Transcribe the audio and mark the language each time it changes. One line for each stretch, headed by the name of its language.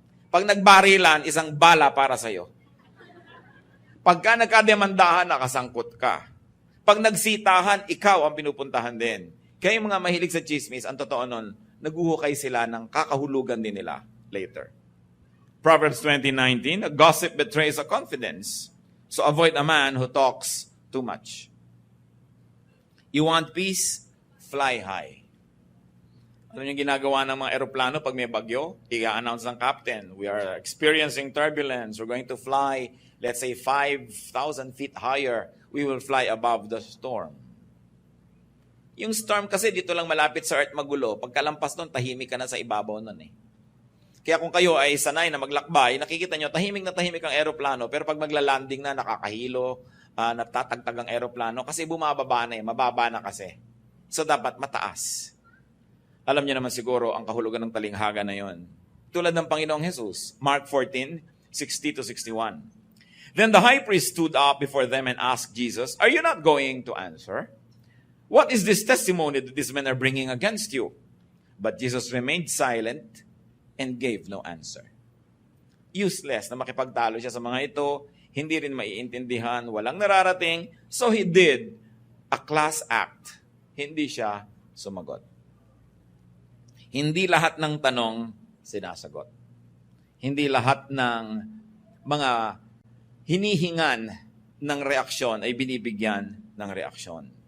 Filipino: Pag nagbarilan, isang bala para sa'yo. Pagka nagkademandahan, nakasangkot ka. Pag nagsitahan, ikaw ang pinupuntahan din. Kaya yung mga mahilig sa chismis, ang totoo nun, naguhukay sila ng kakahulugan din nila later.
English: Proverbs 20:19, a gossip betrays a confidence. So avoid a man who talks too much. You want peace? Fly high.
Filipino: Ano yung ginagawa ng mga eroplano pag may bagyo? I-announce ng captain,
English: we are experiencing turbulence. We're going to fly, let's say, 5,000 feet higher. We will fly above the storm.
Filipino: Yung storm kasi dito lang malapit sa earth magulo. Pagkalampas nun, tahimik ka na sa ibabaw nun eh. Kaya kung kayo ay sanay na maglakbay, nakikita nyo, tahimik na tahimik ang eroplano, pero pag magla-landing na, nakakahilo, natatagtag ang eroplano, kasi bumababa na eh, mababa na kasi. So dapat mataas. Alam niyo naman siguro ang kahulugan ng talinghaga na yon. Tulad ng Panginoong Jesus, Mark 14:60-61.
English: Then the high priest stood up before them and asked Jesus, "Are you not going to answer? What is this testimony that these men are bringing against you?" But Jesus remained silent and gave no answer.
Filipino: Useless na makipagtalo siya sa mga ito, hindi rin maiintindihan, walang nararating,
English: so he did a class act.
Filipino: Hindi siya sumagot. Hindi lahat ng tanong sinasagot. Hindi lahat ng mga hinihingan ng reaksyon ay binibigyan ng reaksyon.